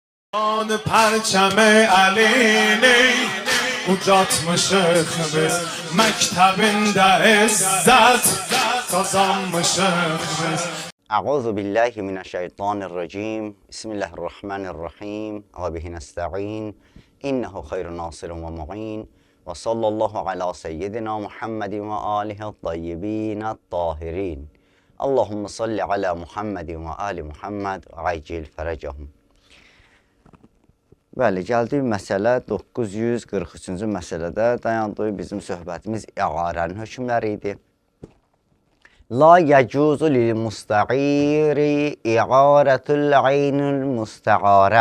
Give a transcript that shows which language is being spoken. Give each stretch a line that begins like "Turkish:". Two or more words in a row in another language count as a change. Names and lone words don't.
Persian: آن پرچم
Azerbaijani: علینی ucatmışıq biz məktəbində izzət qazanmışıq biz.
Arabic: أعوذ بالله من الشيطان الرجيم. بسم الله الرحمن الرحيم. وبه نستعين. إنه خير ناصر ومعين. وصلى الله على سيدنا محمد وآله الطيبين الطاهرين. اللهم صل على محمد وآل محمد وعجل فرجهم.
Azerbaijani: Bəli, gəldik məsələ 943-cü məsələdə dayandığı bizim söhbətimiz iğarənin hökmləri idi.
Arabic: لا يجوز للمستعير إعارة العين المستعارة.